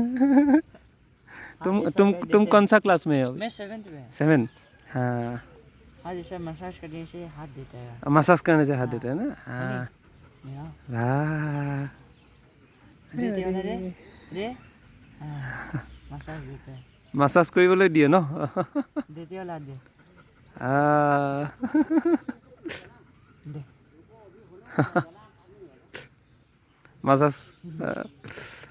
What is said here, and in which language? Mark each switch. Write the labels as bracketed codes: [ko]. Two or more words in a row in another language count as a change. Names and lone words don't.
[hi] तुम कौन सा क्लास में हो मैं 7th में 7 हाँ हाँ जैसे मसाज करने से हाथ देता है मसाज करने से हाथ देते हैं ना हाँ यहाँ वाह देते हो ना रे रे मसाज देते हैं [as] মাসাজ কৰিবলৈ দিয়ে ন [hi] देते हो ला दे दे [as] মাসাজ